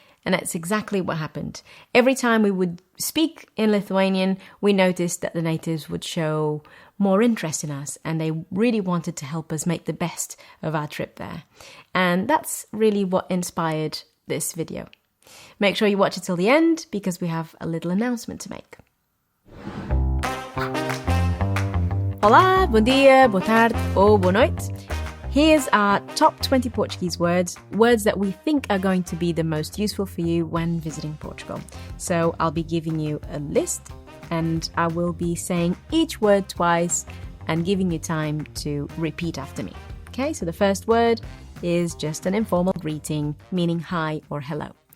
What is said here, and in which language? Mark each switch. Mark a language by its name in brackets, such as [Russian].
[English] And that's exactly what happened. Every time we would speak in Lithuanian, we noticed that the natives would show more interest in us, and they really wanted to help us make the best of our trip there. And that's really what inspired this video. Make sure you watch it till the end, because we have a little announcement to make. [Portuguese] Olá, bom dia, boa tarde ou boa noite. [English] Here's our top 20 Portuguese words that we think are going to be the most useful for you when visiting Portugal. So I'll be giving you a list, and I will be saying each word twice and giving you time to repeat after me. Okay, so the first word is just an informal greeting, meaning hi or hello.